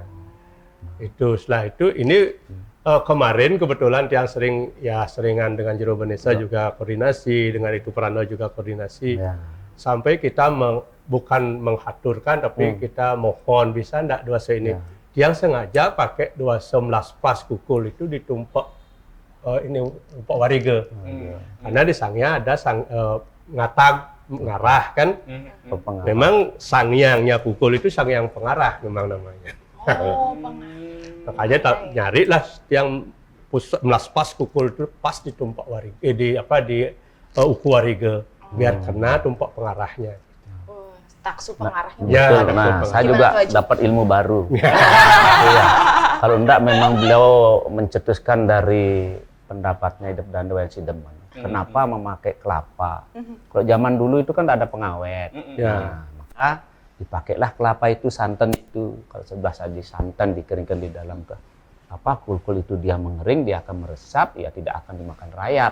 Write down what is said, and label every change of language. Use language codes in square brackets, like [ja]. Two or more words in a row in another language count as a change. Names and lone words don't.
[id] Itu setelah itu ini kemarin kebetulan yang seringan dengan Jero Benesa juga koordinasi, dengan itu Prano juga koordinasi. Ya. Sampai kita bukan menghaturkan, tapi kita mohon bisa enggak duase ini. Yang sengaja pakai duase melaspas kukul itu [ban] ditumpak ini umpak warige. [id] Karena di sangnya ada ngatag mengarah kan. Pengarah. Memang sangyangnya kukul itu sangyang pengarah memang namanya. Oh, pengarah. Makanya nyarilah yang melaspas kukul itu pas di tumpak warige, di uku warige biar kena tumpak pengarahnya. Taksu pengarahnya. Ya, Betul. ada Nah, pengarah. saya Gimana juga tuh, Haji? dapat ilmu baru. Iya. Kalau enggak memang beliau mencetuskan dari pendapatnya Hidup dan Dewan Sidemen. Kenapa memakai kelapa? Kalau zaman dulu itu kan ada pengawet. Ya. Nah, maka dipakailah kelapa itu, santan itu. Kalau sebelah saji santan dikeringkan di dalam kul-kul itu dia mengering, dia akan meresap, ya tidak akan dimakan rakyat.